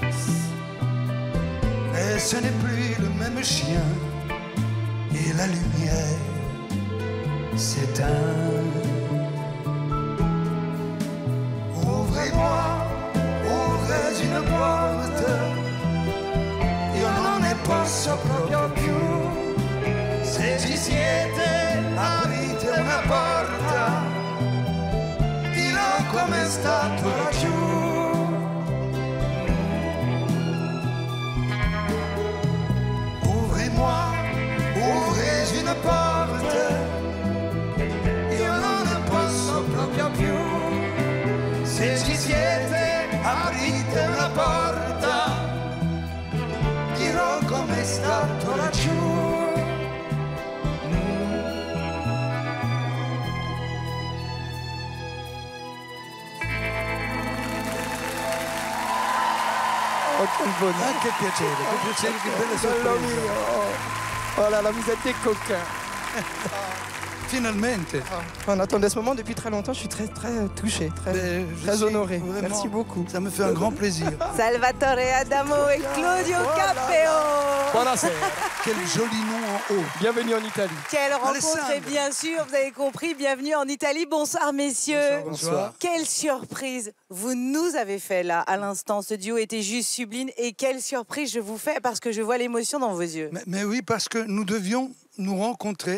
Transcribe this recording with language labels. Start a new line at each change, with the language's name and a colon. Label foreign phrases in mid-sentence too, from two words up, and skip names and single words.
French: Mais ce n'est plus le même chien, et la lumière s'éteint. Ouvrez-moi, ouvrez une porte,
Italian: io non ne posso proprio più. Se ci siete, aprite una porta, dirò com'è stato laggiù.
French: Ouvrez une porte,
Italian: io non ne posso proprio più. Se ci siete, aprite una porta, dirò com'è stato laggiù.
French: Oh, quel bonheur.
Italian: Ah, che piacere, che bella Bello sorpresa. mio.
French: Oh là là, vous êtes des coquins.
Italian: Finalmente.
French: On attendait ce moment depuis très longtemps, je suis très touché, très honoré. Vraiment, Merci beaucoup. Ça me fait un grand plaisir. Salvatore Adamo et Claudio Capeo.
Italian: Buonasera.
French: Quel joli nom en haut. Bienvenue en Italie. Quelle rencontre, et bien sûr, vous avez compris, bienvenue en Italie. Bonsoir messieurs. Bonsoir. Quelle surprise vous nous avez fait là, à l'instant. Ce duo était juste sublime. Et quelle surprise je vous fais parce que je vois l'émotion dans vos yeux. Mais oui, parce que nous devions nous rencontrer.